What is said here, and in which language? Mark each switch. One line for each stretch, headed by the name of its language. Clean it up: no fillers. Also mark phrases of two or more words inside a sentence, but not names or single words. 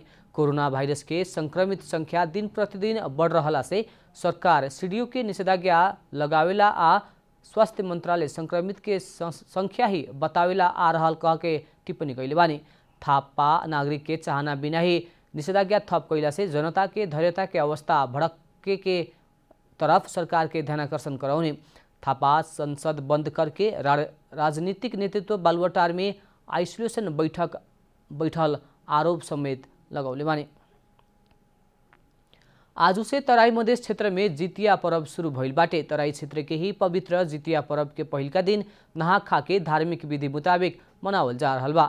Bhojpuri: कोरोना वायरस के संक्रमित संख्या दिन प्रतिदिन बढ़ रहा से सरकार सीडीओ के निषेधाज्ञा लगावेला आ स्वास्थ्य मंत्रालय संक्रमित के संख्या ही बतावेला आ रहल कह के टिप्पणी कैले बानी। थापा नागरिक के चाहना बिना ही निषेधाज्ञा थप कैला से जनता के धैर्यता के अवस्था भड़के के तरफ सरकार के ध्यानाकर्षण कराउने। थापा संसद बंद करके राजनीतिक नेतृत्व बालुवाटार में आइसोलेशन बैठल आरोप समेत लगौले बानी। आज से तराई मधेश क्षेत्र में जितिया पर्व शुरू भइल बाटे। तराई क्षेत्र के ही पवित्र जितिया पर्व के पहिल का दिन नहा खा के धार्मिक विधि मुताबिक मनावल जा रहल बा।